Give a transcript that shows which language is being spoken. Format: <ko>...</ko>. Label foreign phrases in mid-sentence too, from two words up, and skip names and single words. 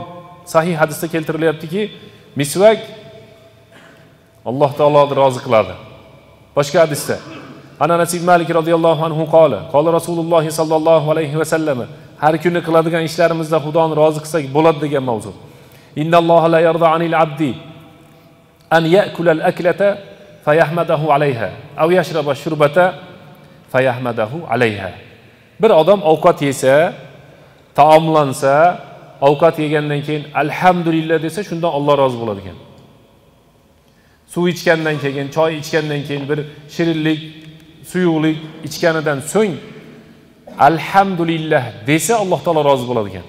<uz>Sahih hadisda keltirilyaptiki, misvak Alloh taoloni rozi qiladi. Boshqa hadisda Anas ibn Malik</uz> <ar>رضي الله عنه قال رسول الله صلى الله عليه وسلم,</ar> <uz>har kuni qiladigan ishlarimizda Xudoni rozi qilsak bo'ladi degan mavzu.</uz> <ar>إن الله ليرضى عن العبد أن يأكل الأكلة فيحمده عليها أو يشرب الشربة فيحمده عليها.</ar> <uz>Bir odam ovqat yesa, taomlansa, ovqat yegandan keyin alhamdulillah desa, shundan Alloh rozi bo'ladi ekan. Suv ichgandan keyin, choy ichgandan keyin bir shirinlik, suyuqlik ichganidan so'ng alhamdulillah desa Alloh taolo rozi bo'ladi ekan.</uz>